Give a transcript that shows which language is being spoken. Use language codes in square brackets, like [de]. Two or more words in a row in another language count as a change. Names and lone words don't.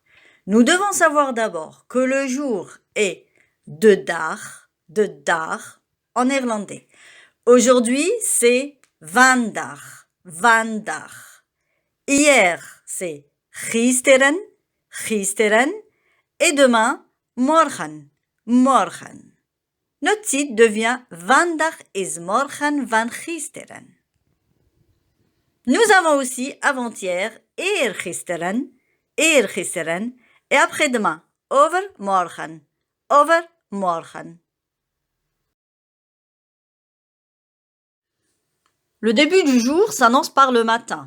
[fr] Nous devons savoir d'abord que le jour est [nl] de dag [fr] en néerlandais. Aujourd'hui, c'est vandaag. Hier, c'est gisteren. Et demain, morgen. Notre titre devient [nl] Vandaag is morgen van gisteren. [fr] Nous avons aussi avant-hier, eergisteren, et après-demain, overmorgen. Le début du jour s'annonce par le matin.